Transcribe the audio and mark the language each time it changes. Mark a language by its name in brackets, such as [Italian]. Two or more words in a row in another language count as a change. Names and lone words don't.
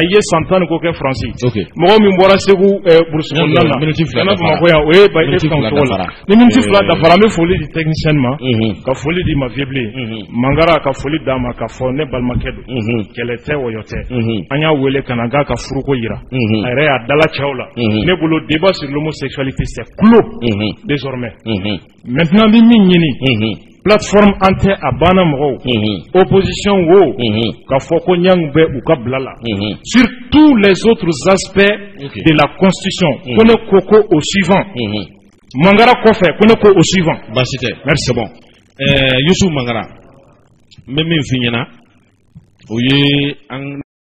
[Bambara] i ye san 10 ko kɛ Faransi mɔgɔ min bɔra Segu burusi kɔnɔna na kana Bamakɔ yan o ye e kan cogo la ni miniti 2 dafara an bɛ foli di technicien ma ka foli di ma vieux blé Mangara ka foli d'a ma ka fɔ ne balimakɛ don kɛlɛ tɛ wɔyɔ tɛ an y'a wele ka na k'a ka furuko yira a yɛrɛ y'a dala cɛw la ne bolo [French] débat sur l'homosexualité c'est clos désormais maintenant [Bambara] bi min ɲini plateforme an tɛ a banna mɔgɔw opposition wo ka fɔ ko ɲangu bɛ u ka bila la [French] sur tous les autres aspects de la constitution [Bambara] ko ne ko [French] au suivant [Bambara] Mangara kɔfɛ ko ne ko [French] au suivant [Bambara] basi tɛ [French] merci bon [Bambara] Youssou Mangara n bɛ min f'i ɲɛna o ye an